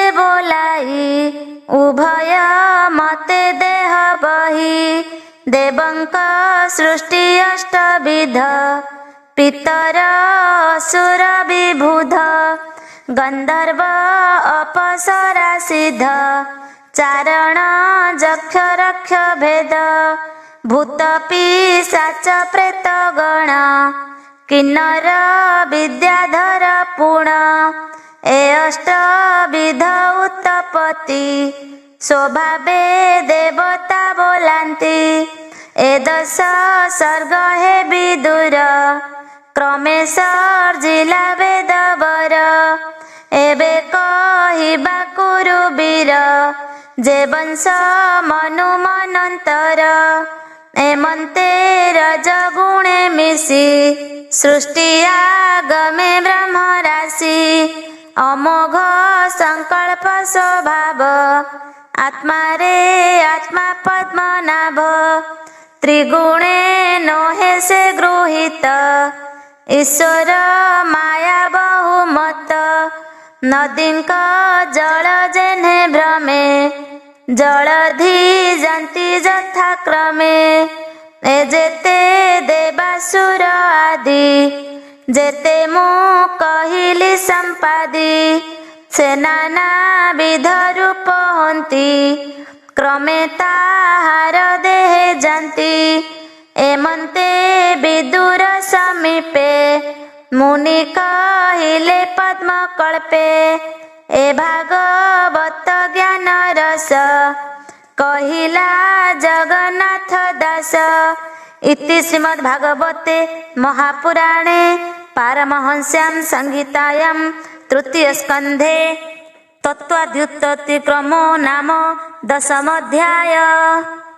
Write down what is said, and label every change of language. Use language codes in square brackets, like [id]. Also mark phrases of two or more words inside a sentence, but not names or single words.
[or] ବୋଲାଇ ଉଭୟ ମତେ ଦେହ ବହି ଦେବଙ୍କ ସୃଷ୍ଟି ଅଷ୍ଟବିଧ ପିତର ଅସୁର ବିବୁଧ ଗନ୍ଧର୍ବ ଅପସରା ସିଦ୍ଧ ଚାରଣ ଜକ୍ଷ ରକ୍ଷ ଭେଦ ଭୂତ ପିଶାଚ ପ୍ରେତ ଗଣ କିନ୍ନର ବିଦ୍ୟାଧର ପୁଣ ଏ ଅଷ୍ଟବିଧ ଉତ୍ପତ୍ତି ସ୍ୱଭାବେ ଦେବତା ବୋଲାନ୍ତି ଏ 10 ସର୍ଗ ହେ ବିଦୁର କ୍ରମେ ସର୍ଜିଲା ବେଦବର ଏବେ କହିବା କୁରୁବୀର ଜେ ବଂଶ ମନୁ ମନନ୍ତର ଏମନ୍ତେ ରଜଗୁଣେ ମିଶି ସୃଷ୍ଟି ଆଗମେ ବ୍ରହ୍ମ ରାଶି ଅମୋଘ ସଙ୍କଳ୍ପ ସ୍ୱଭାବ ଆତ୍ମା ରେ ଆତ୍ମା ପଦ୍ମନାଭ ତ୍ରିଗୁଣେ ନୋହେ ସେ ଗୃହୀତ ଈଶ୍ୱର ମାୟା ବହୁମତ ନଦୀଙ୍କ ଜଳ ଜେନେ ଭ୍ରମେ ଜଳଧି ଜନ୍ତି ଯଥା କ୍ରମେ ଏ ଜେତେ ଦେବାସୁର ଆଦି ଜେତେ ମୁ କହିଲି ସମ୍ପାଦି ସେ ନାନା ବିଧ ରୂପ ହନ୍ତି କ୍ରମେ ତାହାର ଦେହେ ଜାନତୀ ଏମନ୍ତେ ବିଦୁର ସମୀପେ ମୁନି କହିଲେ ପଦ୍ମ କଳ୍ପେ ଏ ଭାଗବତ ଜ୍ଞାନ ରସ କହିଲା ଜଗନ୍ନାଥ ଦାସ [sa] इति श्रीमद् भागवते महापुराणे पारमहंस्यां संहितायां तृतीय स्कंधे तत्त्वाद्युत्पत्ति क्रमो नाम 10 अध्याय।